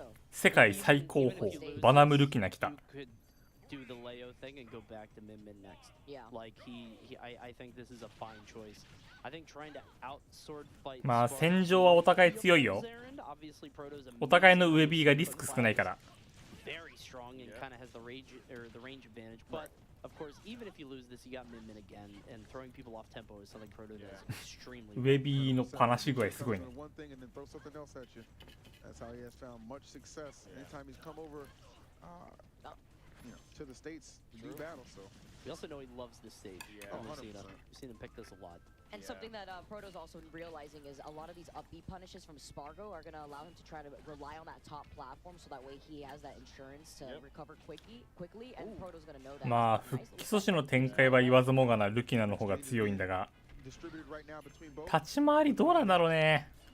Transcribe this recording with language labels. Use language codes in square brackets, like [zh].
[ja] 世界最高峰バナムルキナ来た。 [en] Do the Leo thing and go back to Min next. Yeah. Like I think this is a fine choice. I think trying to outsword fight. [ja] まあ戦場はお互い強いよ。お互いの上 B がリスク少ないから。 [en] Very strong and kind of has the range advantage. But of course, even if you lose this, you got Min again, and throwing people off tempo is something Proto does extremely. [ja] 上 B のパナし具合すごいね。 [en] That's how he has found much success anytime he's come over. To the States to do battle, so. We also know he loves this stage. Yeah, we've seen him pick this a lot. And something that Proto's also realizing is a lot of these upbeat punishes from Spargo are going to allow him to try to rely on that top platform, so that way he has that insurance to recover quickly, and Proto's going to know that. [ja] まあ復帰阻止の展開は言わずもがなルキナの方が強いんだが、立ち回りどうなんだろうね。